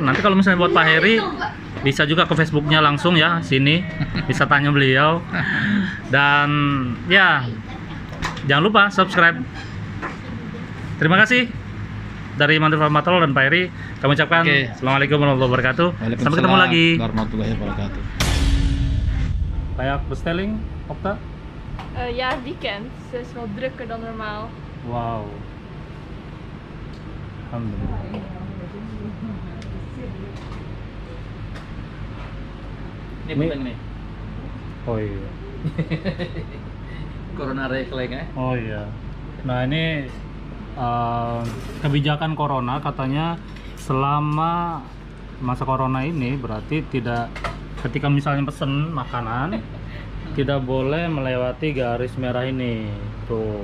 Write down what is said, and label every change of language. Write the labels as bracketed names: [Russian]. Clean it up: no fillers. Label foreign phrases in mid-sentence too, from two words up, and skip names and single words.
[Indonesian] Nanti kalau misalnya buat Pak Heri bisa juga ke Facebooknya langsung ya, sini bisa tanya beliau. Dan ya jangan lupa subscribe. Terima kasih dari Mantrifon Patrol dan Pak Heri. Kami ucapkan Oke. Assalamualaikum warahmatullahi wabarakatuh. Sampai ketemu lagi. Warahmatullahi wabarakatuh. [Dutch] Kayak bestelling, Okta? Ja, het weekend. Ze is wel drukker dan normaal. [Indonesian] Wow. Alhamdulillah. Ini penting nih. Oh iya. Corona reclaim ya. Oh iya. Nah ini kebijakan corona katanya selama masa corona ini berarti tidak, ketika misalnya pesen makanan tidak boleh melewati garis merah ini tuh.